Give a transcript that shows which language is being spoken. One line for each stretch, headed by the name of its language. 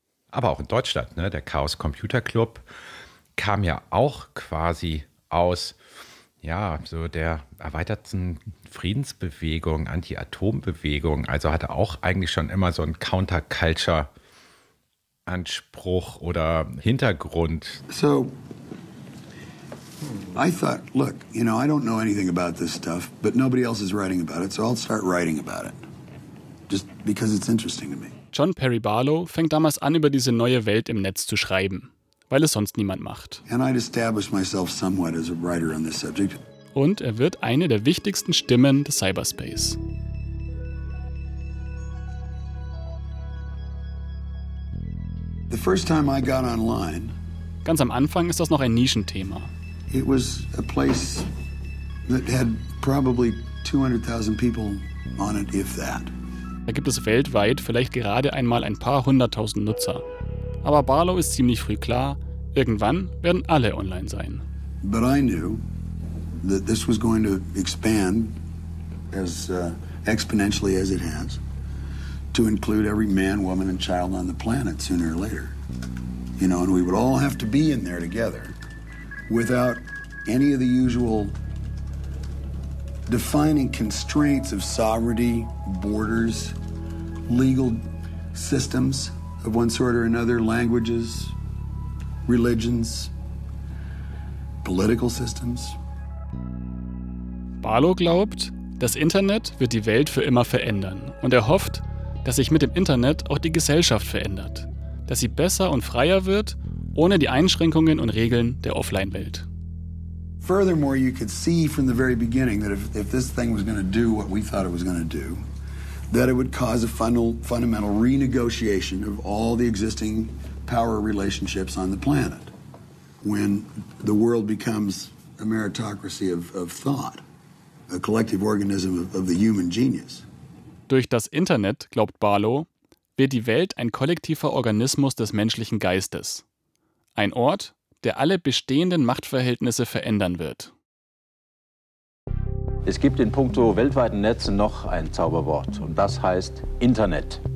German: Aber auch in Deutschland, ne? Der Chaos Computer Club kam ja auch quasi aus so der erweiterten Friedensbewegung, Anti-Atom-Bewegung. Also hatte auch eigentlich schon immer so einen Counter-Culture-Anspruch oder Hintergrund.
English: So, I thought, look, you know, I don't know anything about this stuff, but nobody else is writing about it, so I'll start writing about it. Just because it's interesting to me.
German: John Perry Barlow fängt damals an, über diese neue Welt im Netz zu schreiben, weil es sonst niemand macht.
English: And I'd established myself somewhat as a writer on this subject.
German: Und er wird eine der wichtigsten Stimmen des Cyberspace.
English: The first time I got online.
German: Ganz am Anfang ist das noch ein Nischenthema.
English: It was a place that had probably 200,000 people on it, if that.
German: Da gibt es weltweit vielleicht gerade einmal ein paar hunderttausend Nutzer. Aber Barlow ist ziemlich früh klar, irgendwann werden alle online sein.
English: But I knew that this was going to expand as exponentially as it has to include every man, woman and child on the planet sooner or later. You know, and we would all have to be in there together without any of the usual defining constraints of sovereignty, borders, legal systems of one sort or another, languages, religions, political systems.
German: Barlow glaubt, das Internet wird die Welt für immer verändern und er hofft, dass sich mit dem Internet auch die Gesellschaft verändert, dass sie besser und freier wird, ohne die Einschränkungen und Regeln der Offline-Welt.
English: Furthermore, you could see from the very beginning that if this thing was going to do what we thought it was going to do, that it would cause a fundamental renegotiation of all the existing power relationships on the planet when the world becomes a meritocracy of thought, a collective organism of the human genius.
German: Durch das Internet, glaubt Barlow, wird die Welt ein kollektiver Organismus des menschlichen Geistes. Ein Ort, der alle bestehenden Machtverhältnisse verändern wird. Es gibt in puncto weltweiten Netzen noch ein Zauberwort und das heißt Internet.